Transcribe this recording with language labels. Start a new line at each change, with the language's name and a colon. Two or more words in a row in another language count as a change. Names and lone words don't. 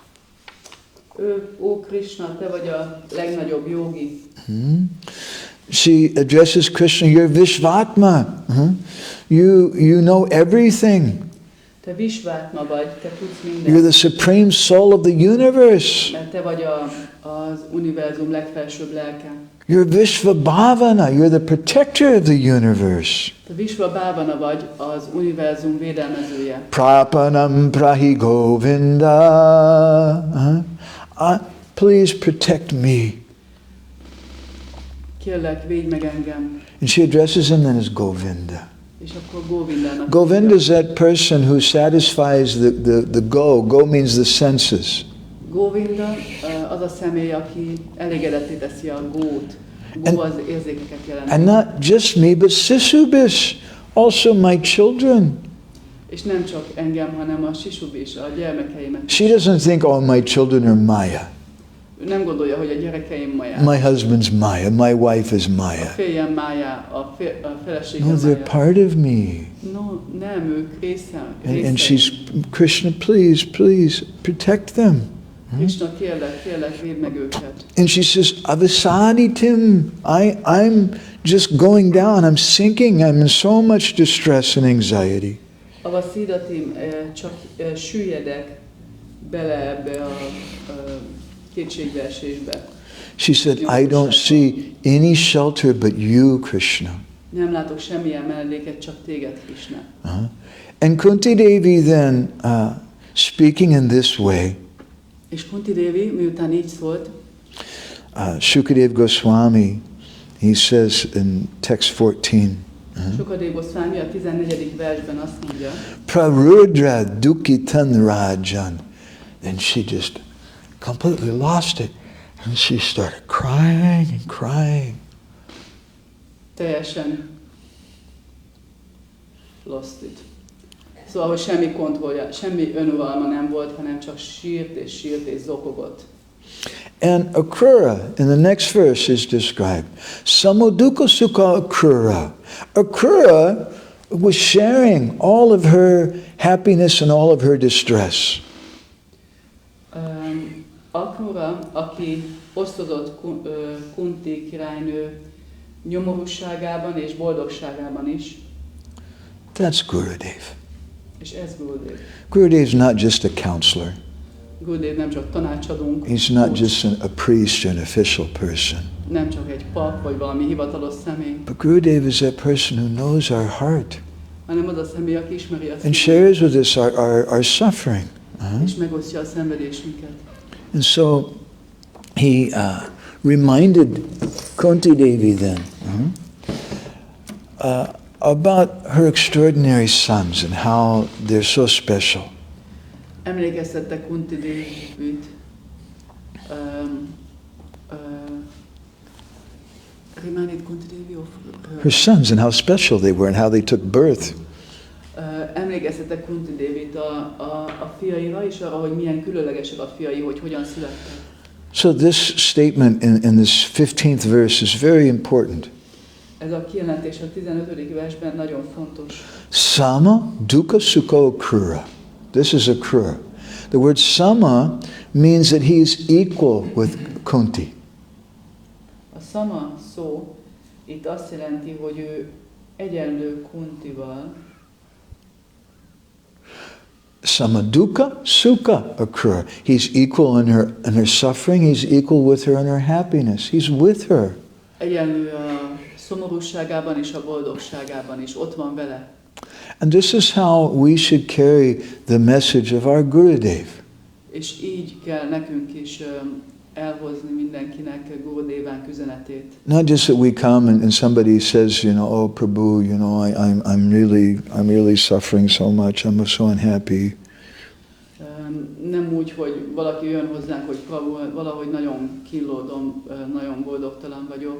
Hungarian: Ó Krishna, te vagy a legnagyobb jogi.
English: She addresses Krishna, you're Vishvatma. You know everything.
Hungarian: Te Vishvatma vagy, te tudsz mindent.
English: You're the supreme soul of the universe.
Hungarian: Mert te vagy az univerzum legfelsőbb lelke.
English: You're Vishvabhavana, you're the protector of the universe.
Hungarian: Te Vishvabhavana vagy, az univerzum védelmezője.
Sanskrit: Prapanam prahi Govinda.
English: Please protect me.
Hungarian: Kérlek, védj meg engem.
English: And she addresses him then as Govinda.
Hungarian: És akkor Govindának.
English: Govinda is that person who satisfies the go. Go means the senses.
Hungarian: Govinda az a személy, aki elégedetté teszi a gót. Gó az érzékeket jelenti.
English: And not just me, but Sisubis, also my children.
Hungarian: És nem csak engem, hanem a Sisubis, a gyermekeimet.
English: She doesn't think, oh, my children are Maya.
Hungarian: Ő nem gondolja, hogy a gyerekeim Maya.
English: My husband's Maya, my wife is
Hungarian: A
English: Maya.
Hungarian: férjem Maya, a feleségem
English: No,
Hungarian: Maya.
English: they're part of me. No,
Hungarian: nem, ők része.
English: And she's, Krishna, please protect them.
Hungarian: Krishna, kérlek, védd meg őket.
English: And she says, Avasaditim, I'm just going down, I'm sinking, I'm in so much distress and anxiety.
Hungarian: Avaszidatim, csak süllyedek bele ebbe a kétségbeesésbe.
English: She said, I don't see any shelter but you, Krishna.
Hungarian: Nem látok semmilyen menedéket, csak téged, Krishna.
English: And Kunti Devi then, speaking in this way,
Hungarian: és Kunti Devi, miután így szólt,
English: Shukadev Goswami, he says in text 14,
Hungarian: Shukadev Goswami a 14. versben azt mondja,
Sanskrit: Prarudra Dukitan Rajan.
English: Then she just completely lost it. And she started crying and crying.
Hungarian: Teljesen
English: lost it.
Hungarian: Szóval, hogy semmi kontrollja, semmi önuralma nem volt, hanem csak sírt és zokogott.
English: And Akrura, in the next verse, is described.
Sanskrit: Samuduka Sukha Akrura.
English: Akrura was sharing all of her happiness and all of her distress.
Hungarian: Akrura, aki osztozott Kunti királynő nyomorúságában és boldogságában is.
English: That's Gurudev.
Hungarian: És ez Gurudev.
English: Gurudev is not just a counselor.
Hungarian: Gurudev nem csak tanácsadónk,
English: He's not just a priest or an official person.
Hungarian: nem csak egy pap vagy valami hivatalos személy,
English: But Gurudev is that person who knows our heart
Hungarian: hanem az a személy, aki ismeri a
English: and
Hungarian: szívünket,
English: shares with us our suffering.
Hungarian: és megosztja a szenvedésünket.
English: And so he reminded Kunti Devi then about her extraordinary sons and how they're so special.
Hungarian: Emlékeztette Kunti Devit,
English: reminded Kunti Devi of Her sons and how special they were and how they took birth.
Hungarian: Emlékeztette Kunti Devit a fiaira és arra, hogy milyen különlegesek a fiai, hogy hogyan születtek.
English: So this statement in this 15th verse is very important.
Hungarian: Ez a kijelentés a 15. versben nagyon fontos.
Sanskrit: Sama dukkha sukha Akrura.
English: This is
Sanskrit: Akrura.
English: The word sama means that he is equal with Kunti.
Hungarian: A sama szó itt azt jelenti, hogy ő egyenlő Kuntival.
Sanskrit: Sama dukkha sukha Akrura.
English: He's equal in her suffering. He's equal with her in her happiness. He's with her.
Hungarian: Egyenlő a szomorúságában és a boldogságában is, ott van vele.
English: And this is how we should carry the message of our Gurudev.
Hungarian: És így kell nekünk is elhozni mindenkinek Gurudevánk üzenetét.
English: Not just that we come and somebody says, oh Prabhu, I'm really suffering so much. I'm so unhappy.
Hungarian: Nem úgy, hogy valaki jön hozzánk, hogy Prabhu, valahogy nagyon kínlódom, nagyon boldogtalan vagyok.